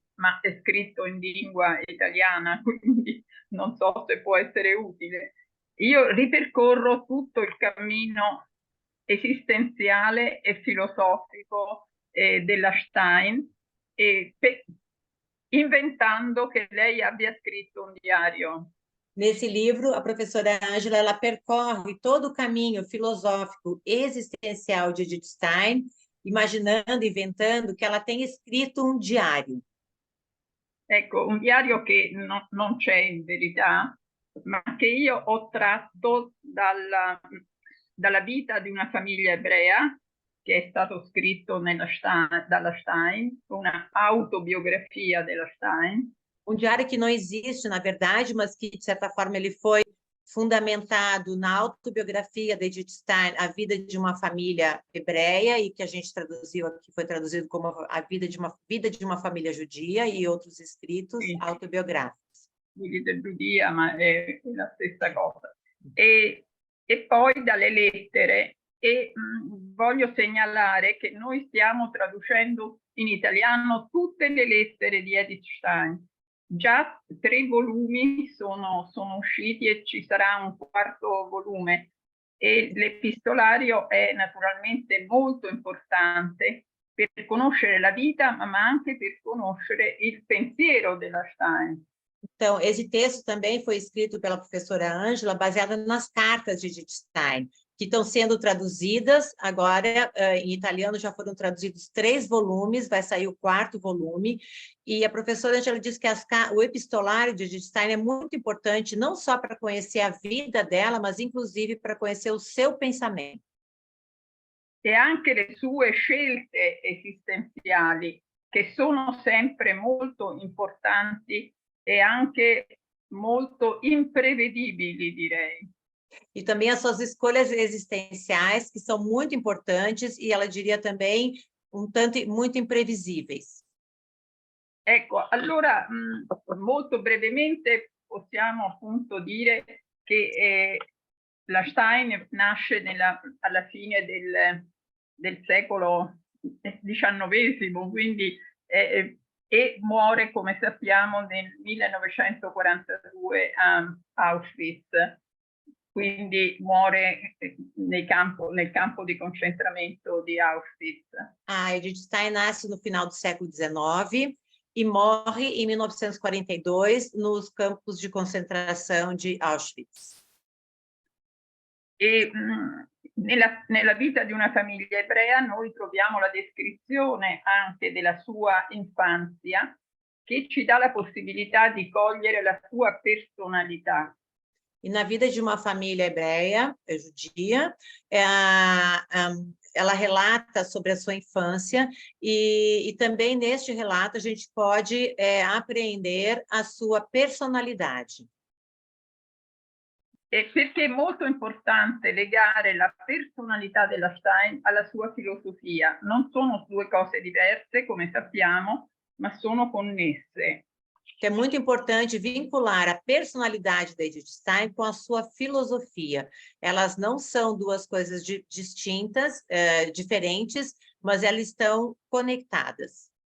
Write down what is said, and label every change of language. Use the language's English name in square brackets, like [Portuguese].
[Italian] ma è scritto in lingua italiana, quindi non so se può essere utile. Io ripercorro tutto il cammino esistenziale e filosofico della Stein, inventando che lei abbia scritto un diario. [Portuguese] Nesse livro, a professora Ângela ela percorre todo o caminho filosófico existencial de Edith Stein, imaginando, inventando que ela tem escrito um diário. [Italian] Ecco, un diario che non c'è in verità, ma che io ho tratto dalla vita di una famiglia ebrea, che è stato scritto dalla Stein, una autobiografia della Stein. [Portuguese] Um diário que não existe, na verdade, mas que, de certa forma, ele foi fundamentado na autobiografia de Edith Stein, A Vida de uma Família Hebreia, e que a gente traduziu aqui, foi traduzido como A Vida de uma Família Judia, e outros escritos autobiográficos. [Italian] Vida giudia, ma è la stessa cosa. E poi dalle lettere, voglio segnalare che noi stiamo traducendo in italiano tutte le lettere di Edith Stein. Già 3 volumi sono usciti e ci sarà un 4º volume, e l'epistolario è naturalmente molto importante per conoscere la vita, ma anche per conoscere il pensiero della Stein. [Portuguese] Então, esse texto também foi escrito pela professora Ângela, baseado nas cartas de Edith Stein, que estão sendo traduzidas agora, em italiano já foram traduzidos 3 volumes, vai sair o 4º volume, e a professora Ângela diz que o epistolário de Edith Stein é muito importante, não só para conhecer a vida dela, mas inclusive para conhecer o seu pensamento. [Italian] E anche le sue scelte esistenziali, che sono sempre molto importanti e anche molto imprevedibili, direi. [Portuguese] E também as suas escolhas existenciais, que são muito importantes, e ela diria também um tanto muito imprevisíveis. [Italian] Ecco, allora molto brevemente possiamo appunto dire che la Stein nasce alla fine del secolo XIX, quindi e muore, come sappiamo, nel 1942 a Auschwitz. Quindi muore nel campo di concentramento di Auschwitz. [Portuguese] A Edith Stein nasce no final do século XIX e morre em 1942 nos campos de concentração de Auschwitz. [Italian] E nella vita di una famiglia ebrea noi troviamo la descrizione anche della sua infanzia, che ci dà la possibilità di cogliere la sua personalità. [Portuguese] E na vida de uma família hebreia, judia, ela relata sobre a sua infância, e também neste relato a gente pode apreender a sua personalidade. [Italian] Perché è molto importante legare la personalità della Stein alla sua filosofia. Non sono 2 cose diverse, come sappiamo, ma sono connesse. [Portuguese] É muito importante vincular a personalidade da Edith Stein com a sua filosofia. Elas não são 2 coisas distintas, diferentes, mas elas estão conectadas.